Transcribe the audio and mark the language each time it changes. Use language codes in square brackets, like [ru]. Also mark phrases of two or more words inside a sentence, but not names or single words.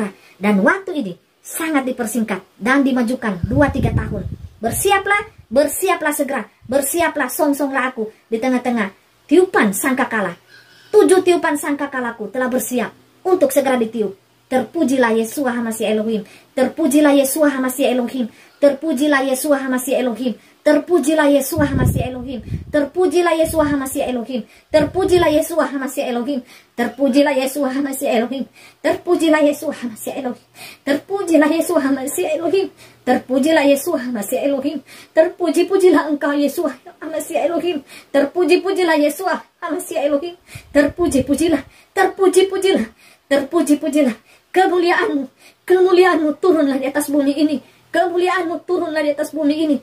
[id] Dan waktu ini sangat dipersingkat dan dimajukan 2-3 tahun. Bersiaplah segera. Bersiaplah, song-songlah aku di tengah-tengah tiupan sangkakala. 7 tiupan sangkakalaku telah bersiap untuk segera ditiup. Terpujilah Yeshua HaMashiach Elohim. Terpujilah Yeshua HaMashiach Elohim. Terpujilah Yeshua HaMashiach Elohim. Terpujilah Yeshua HaMashiach Elohim. Terpujilah Yeshua HaMashiach Elohim. Terpujilah Yeshua HaMashiach Elohim. Terpujilah Yeshua HaMashiach Elohim. Terpujilah Yeshua HaMashiach Elohim. Terpujilah Yeshua HaMashiach Elohim. Terpujilah Yeshua HaMashiach Elohim. Terpuji-pujilah Engkau Yeshua HaMashiach Elohim. Terpuji-pujilah Yeshua HaMashiach Elohim. Terpuji-pujilah. Terpuji-pujilah. Terpuji-pujilah. Kemuliaanmu turunlah di atas bumi ini. Kemuliaanmu turunlah di atas bumi ini.